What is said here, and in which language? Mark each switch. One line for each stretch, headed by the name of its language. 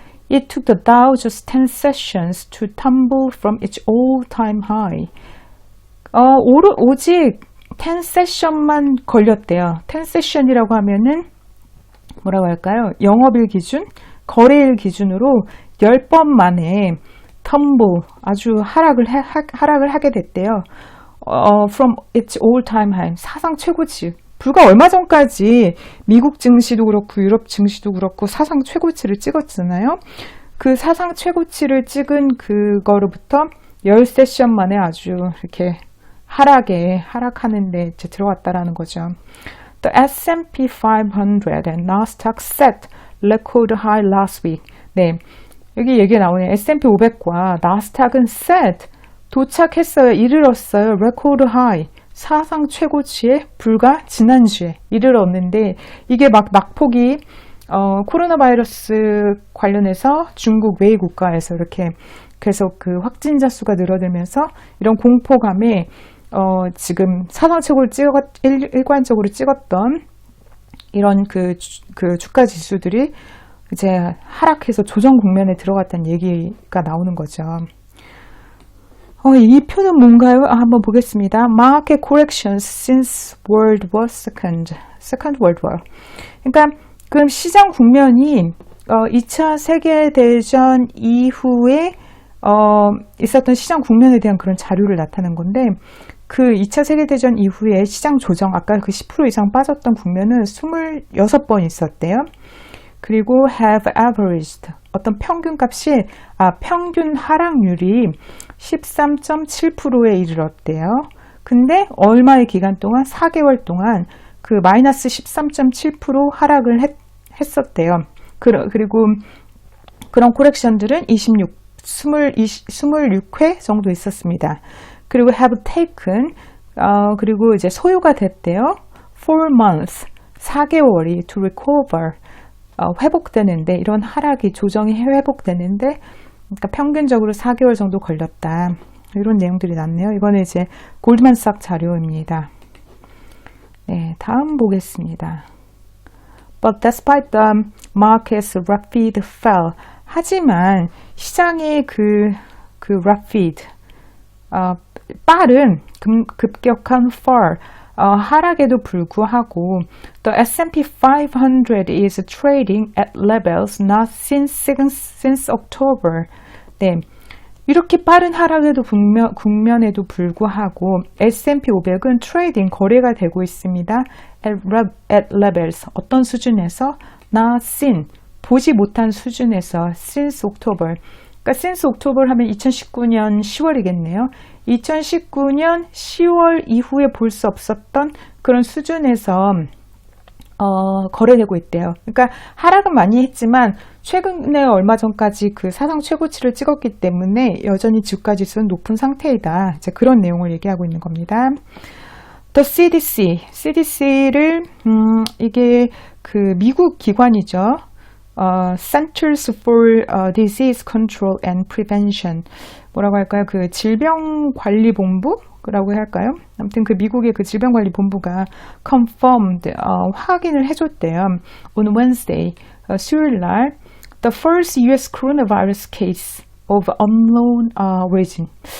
English: It took the Dow just 10 sessions to tumble from its all-time high.
Korean: 오직 10 세션만 걸렸대요. 10 세션이라고 하면은 뭐라고 할까요? 영업일 기준, 거래일 기준으로 10번 만에 tumble, 아주 하락을 하게 됐대요.
English: From its all-time high,
Korean: 사상 최고치. 불과 얼마 전까지 미국 증시도 그렇고 유럽 증시도 그렇고 사상 최고치를 찍었잖아요. 그 사상 최고치를 찍은 그거로부터 10세션 만에 아주 이렇게 하락하는데 이제 들어왔다라는 거죠.
English: The S&P 500 and Nasdaq set record high last week.
Korean: 네, 여기 얘기 나오네요. S&P 500과 나스닥은 set 도착했어요. 이르렀어요.
English: record high.
Korean: 사상 최고치에 불과 지난주에 이르렀는데 이게 막 낙폭이 코로나 바이러스 관련해서 중국 외의 국가에서 이렇게 계속 그 확진자 수가 늘어들면서 이런 공포감에 지금 사상 최고를 일관적으로 찍었던 이런 그 주가 지수들이 이제 하락해서 조정 국면에 들어갔다는 얘기가 나오는 거죠. 이 표는 뭔가요? 한번 보겠습니다.
English: Market corrections since World War Second World War.
Korean: 그러니까 그럼 시장 국면이 2차 세계대전 이후에 있었던 시장 국면에 대한 그런 자료를 나타낸 건데 그 2차 세계대전 이후에 시장 조정, 아까 그 10% 이상 빠졌던 국면은 26번 있었대요. 그리고
English: have averaged,
Korean: 어떤 평균값이, 평균 하락률이 13.7%에 이르렀대요. 근데 얼마의 기간 동안, 4개월 동안 그 마이너스 13.7% 하락을 했었대요. 그리고 그런 코렉션들은 26회 정도 있었습니다. 그리고
English: have taken,
Korean: 그리고 이제 소요가 됐대요. 4 months, 4개월이
English: to recover,
Korean: 회복되는데, 이런 하락이, 조정이 회복되는데, 그러니까 평균적으로 4개월 정도 걸렸다. 이런 내용들이 났네요. 이거는 이제 골드만삭 자료입니다. 네, 다음 보겠습니다.
English: But despite the market's rapid fall,
Korean: 하지만 시장의 그 rapid, 빠른 급격한 fall, 하락에도 불구하고
English: the S&P 500 is trading at levels not since October.
Korean: 네, 이렇게 빠른 하락에도 국면에도 불구하고 S&P 500은 트레이딩, 거래가 되고 있습니다.
English: at levels,
Korean: 어떤 수준에서?
English: not seen,
Korean: 보지 못한 수준에서
English: since October.
Korean: 그러니까 since October 하면 2019년 10월이겠네요. 2019년 10월 이후에 볼 수 없었던 그런 수준에서 거래되고 있대요. 그러니까 하락은 많이 했지만 최근에 얼마 전까지 그 사상 최고치를 찍었기 때문에 여전히 주가 지수는 높은 상태이다. 이제 그런 내용을 얘기하고 있는 겁니다. The CDC를 이게 그 미국 기관이죠.
English: Centers for Disease Control and Prevention.
Korean: 뭐라고 할까요? 그 질병관리본부라고 할까요? 아무튼 그 미국의 그 질병관리본부가 confirmed, 확인을 해줬대요.
English: On Wednesday,
Korean: 수요일 날,
English: the first US coronavirus case of unknown origin.